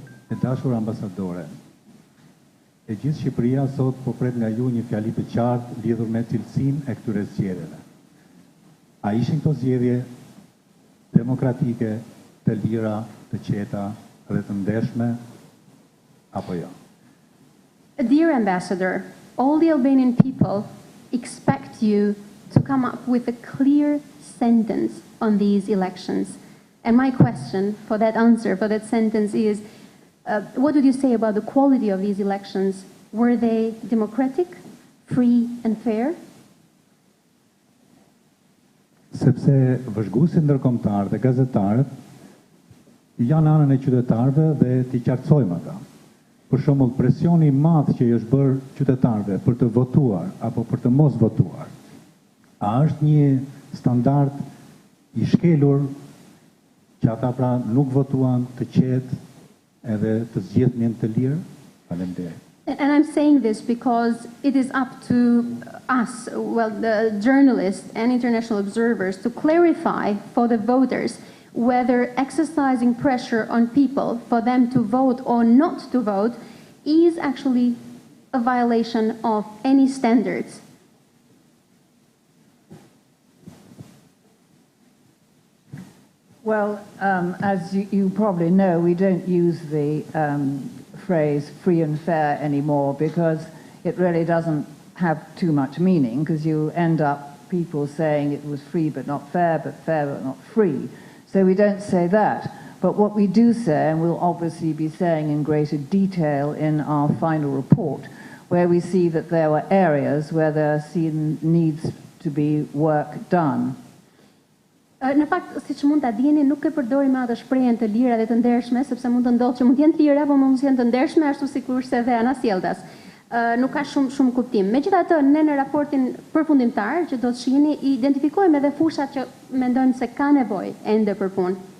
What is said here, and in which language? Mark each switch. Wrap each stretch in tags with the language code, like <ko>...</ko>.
<sq>E dashur ambasadore, e gjithë Shqipëria sot po pret nga ju një fjali të qartë lidhur me cilësinë e këtyre zgjedhjeve. A ishin këto zgjedhje demokratike, të lira, të qeta dhe të ndershme apo jo?</sq> <en>Dear Ambassador, all the Albanian people expect you to come up with a clear sentence on these elections. And my question for that answer, for that sentence is, what would you say about the quality of these elections? Were they democratic, free and fair?</en> <sq>Sepse vëzhguesit ndërkombëtar dhe gazetarët janë anën e qytetarëve dhe t'i qartësojmë ata. Për shembull, presioni i madh që i është bërë qytetarëve për të votuar apo për të mos votuar, a është një standard i shkelur që ata pra nuk votuan të qetë edhe të zgjedhnin të lirë? Faleminderit.</sq> <en>And I'm saying this because it is up to us, well, the journalists and international observers, to clarify for the voters whether exercising pressure on people for them to vote or not to vote is actually a violation of any standards. Well, as you probably know, we don't use the phrase free and fair anymore because it really doesn't have too much meaning, because you end up people saying it was free but fair but not free. So we don't say that. But what we do say, and we'll obviously be saying in greater detail in our final report, where we see that there were areas where there needs to be work done.</en> <sq>Në fakt, siç mund ta dini, nuk e përdorim atë shprehjen të lira dhe të ndershme, sepse mund të ndodhë që mund të jenë të lira, por mund të jenë të ndershme ashtu sikurse dhe anasjelltas. Nuk ka shumë kuptim. Megjithatë, ne në raportin përfundimtar që do të shihni, identifikojmë edhe fushat që mendojmë se ka nevojë ende për punë.</sq>